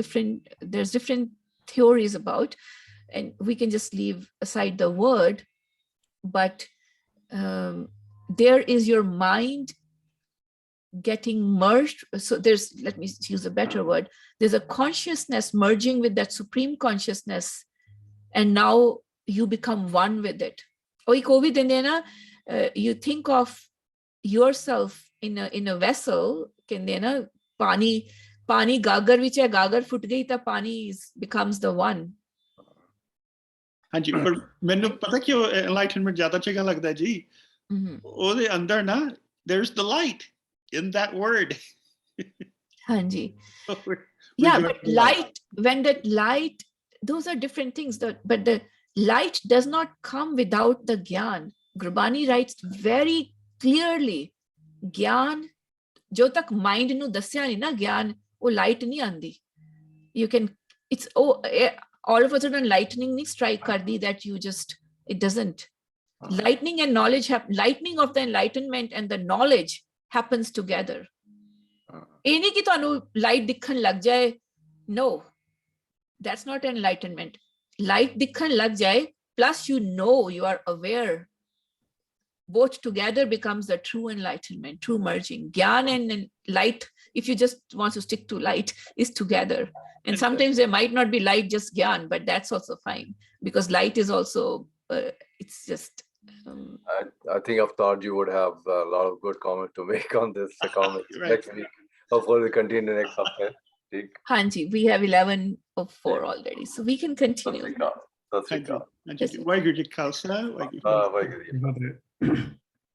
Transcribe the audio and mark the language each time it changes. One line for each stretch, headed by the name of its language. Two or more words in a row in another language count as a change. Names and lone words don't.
English: There's different theories about, and we can just leave aside the word, but there is your mind getting merged. So there's, let me use a better word. There's a consciousness merging with that supreme consciousness, and now you become one with it. You think of yourself in a vessel,
Punjabi: ਪਾਣੀ ਗਾਗਰ ਵਿੱਚ ਹੈ, ਗਾਗਰ ਫੁੱਟ ਗਈ ਤਾਂ ਪਾਣੀ
English: becomes the one.
Punjabi: ਹਾਂਜੀ, ਪਰ ਮੈਨੂੰ ਪਤਾ ਕਿਉਂ ਐਨਲਾਈਟਨਮੈਂਟ ਜ਼ਿਆਦਾ ਚੰਗਾ ਲੱਗਦਾ ਜੀ, ਉਹਦੇ ਅੰਦਰ ਨਾ
English: there's the light in that word.
Punjabi: ਹਾਂਜੀ.
English: Yeah, but light, when that light, those are different things, but the light does not come without the gyan.
Punjabi: Gurbani
English: writes very clearly,
Punjabi: ਗਿਆਨ ਜੋ ਤੱਕ mind ਨੂੰ ਦੱਸਿਆ ਨਹੀਂ ਨਾ ਗਿਆਨ, ਓਹ light ਨਹੀਂ ਆਂਦੀ.
English: You can, it's all of a sudden lightning
Punjabi: nahi strike kar di
English: that you just, it doesn't. Lightning and knowledge lightning of the enlightenment and the knowledge happens together.
Punjabi: ਇਹ ਨਹੀਂ ਕਿ ਤੁਹਾਨੂੰ light ਦਿਖਣ ਲੱਗ ਜਾਏ,
English: no, that's not enlightenment. Light
Punjabi: ਦਿਖਣ ਲੱਗ ਜਾਏ,
English: plus you know, you are aware. Both together becomes the true enlightenment, true merging. Gyan and light, if you just want to stick to light, is together. And sometimes there might not be light, just gyan, but that's also fine, because light is also, it's just... I think I've thought you would have a lot of good comment to make on this comment next week. Hopefully we continue next hafte. Hanji, we have 11 of 4 already, so we can continue.
Punjabi: ਵਾਹਿਗੁਰੂ ਜੀ ਕਾ ਖਾਲਸਾ, ਵਾਹਿਗੁਰੂ ਜੀ ਕੀ ਫਤਿਹ।